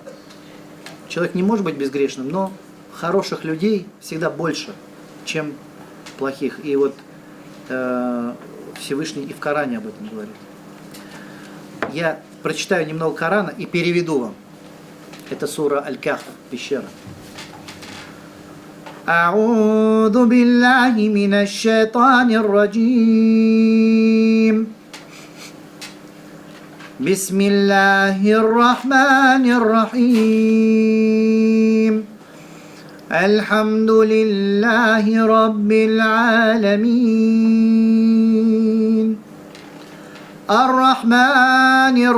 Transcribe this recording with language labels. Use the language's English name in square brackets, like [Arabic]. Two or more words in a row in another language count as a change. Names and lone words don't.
[Russian] Человек не может быть безгрешным, но хороших людей всегда больше, чем плохих. И вот Всевышний и в Коране об этом говорит. Я прочитаю немного Корана и переведу вам. Это сура Аль-Кахф, пещера. [Arabic] أعوذ بالله من الشيطان الرجيم بسم الله الرحمن الرحيم الحمد لله رب العالمين الرحمن